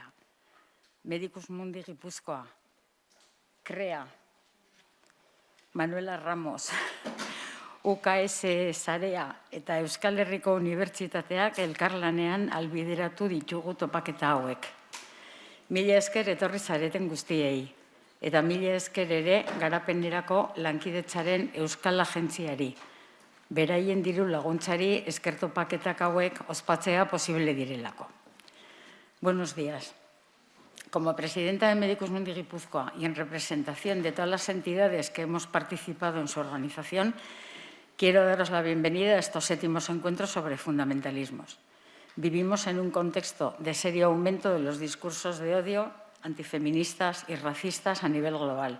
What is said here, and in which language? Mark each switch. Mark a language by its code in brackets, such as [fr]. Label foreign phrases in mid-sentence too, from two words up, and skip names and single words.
[eu] Medicus Mundi Gipuzkoa, CREA, Manuela Ramos, UKS Sarea eta Euskal Herriko Unibertsitateak elkarlanean albideratu ditugu topaketa hauek. Mila esker etorri zareten guztiei, eta mila esker ere garapenerako lankidetzaren Euskal Agentziari. Beraien diru laguntzari esker topaketak hauek ospatzea posible direlako. [es] Buenos días. Como presidenta de Medicus Mundi Gipuzkoa y en representación de todas las entidades que hemos participado en su organización, quiero daros la bienvenida a estos 7º encuentros sobre fundamentalismos. Vivimos en un contexto de serio aumento de los discursos de odio antifeministas y racistas a nivel global.